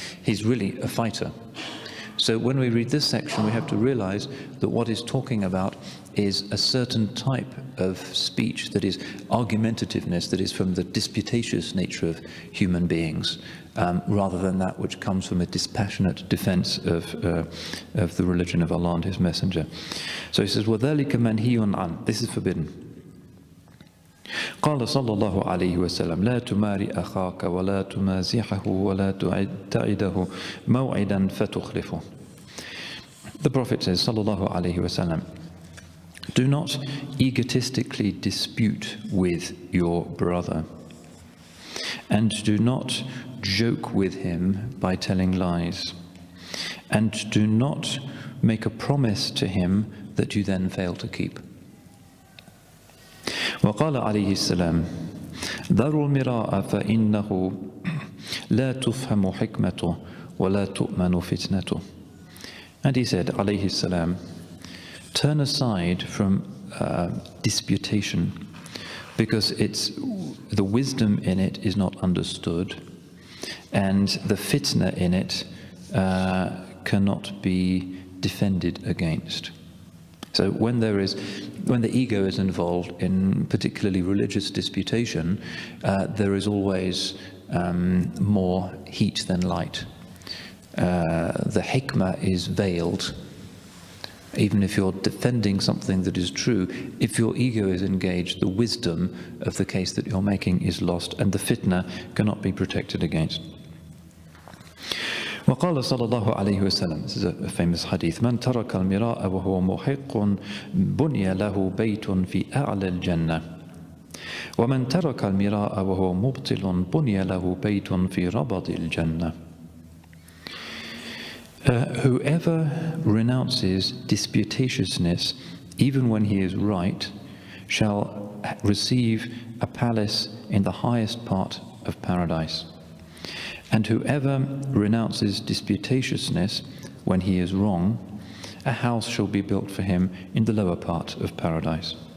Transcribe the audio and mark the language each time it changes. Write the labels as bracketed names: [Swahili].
[English] He's really a fighter. So when we read this section, we have to realize that what he's talking about is a certain type of speech that is argumentativeness, that is from the disputatious nature of human beings, rather than that which comes from a dispassionate defense of the religion of Allah and His Messenger. So he says, [Arabic] وَذَلِكَ مَنْهِيٌ عَنْ. [English] This is forbidden. [Arabic] قال صلى الله عليه وسلم لا تماري أخاك ولا تمازحه ولا تعده موعدا فتخلفه. [English] The Prophet says, [Arabic] صلى الله عليه وسلم, [English] do not egotistically dispute with your brother, and do not joke with him by telling lies, and do not make a promise to him that you then fail to keep. [Arabic] وقال عليه السلام ذروا المراء فإنه لا تفهم حكمته ولا تؤمن فتنته. [English] And he said, [Arabic] عليه السلام, [English] turn aside from disputation, because the wisdom in it is not understood, and the fitna in it cannot be defended against. So when the ego is involved in particularly religious disputation, there is always more heat than light. The hikmah is veiled. Even if you're defending something that is true, if your ego is engaged, the wisdom of the case that you're making is lost, and the fitna cannot be protected against. [Arabic] وقال صلى الله عليه وسلم, [English] this is a famous hadith, [Arabic] من ترك المراء وهو محق بني له بيت في أعلى الجنة ومن ترك المراء وهو مبطل بني له بيت في ربض الجنة. [English] Whoever renounces disputatiousness, even when he is right, shall receive a palace in the highest part of paradise. And whoever renounces disputatiousness when he is wrong, a house shall be built for him in the lower part of paradise.